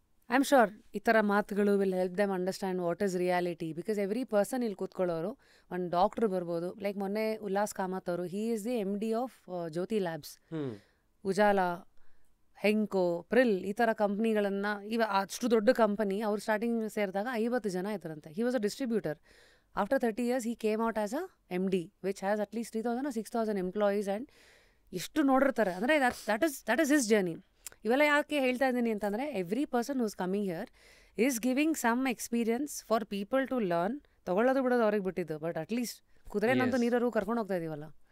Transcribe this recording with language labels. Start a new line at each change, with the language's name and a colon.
English: I am sure
Kannada: ಈ ಥರ ಮಾತುಗಳು
English: Will help them understand what is reality. Because every person
Kannada: ಇಲ್ಲಿ ಕೂತ್ಕೊಳ್ಳೋರು, ಒಂದು ಡಾಕ್ಟ್ರು ಬರ್ಬೋದು. ಲೈಕ್ ಮೊನ್ನೆ ಉಲ್ಲಾಸ್ ಕಾಮತ್ ಅವರು,
English: he is the MD of Jyothy labs,
Kannada: Ujala, ಹೆಂಕೋ, frill, ಈ ಥರ ಕಂಪ್ನಿಗಳನ್ನು ಅಷ್ಟು ದೊಡ್ಡ ಕಂಪನಿ. ಅವ್ರು ಸ್ಟಾರ್ಟಿಂಗ್ ಸೇರಿದಾಗ 50 ಜನ ಇದ್ರಂತೆ.
English: He was a distributor. After 30 years he came out as a MD which has at least 3,000 or 6,000 employees.
Kannada: And ಎಷ್ಟು ನೋಡಿರ್ತಾರೆ ಅಂದರೆ
English: that is his journey.
Kannada: ಇವೆಲ್ಲ ಯಾಕೆ ಹೇಳ್ತಾ ಇದ್ದೀನಿ ಅಂತಂದರೆ,
English: Every person who's coming here is giving some experience for people to learn.
Kannada: ತೊಗೊಳ್ಳೋದು ಬಿಡೋದು ಅವ್ರಿಗೆ ಬಿಟ್ಟಿದ್ದು, ಬಟ್ ಅಟ್ಲೀಸ್ಟ್ ಕುದುರೆನಂತೂ ನೀರರು ಕರ್ಕೊಂಡು ಹೋಗ್ತಾ ಇದೀವಲ್ಲ.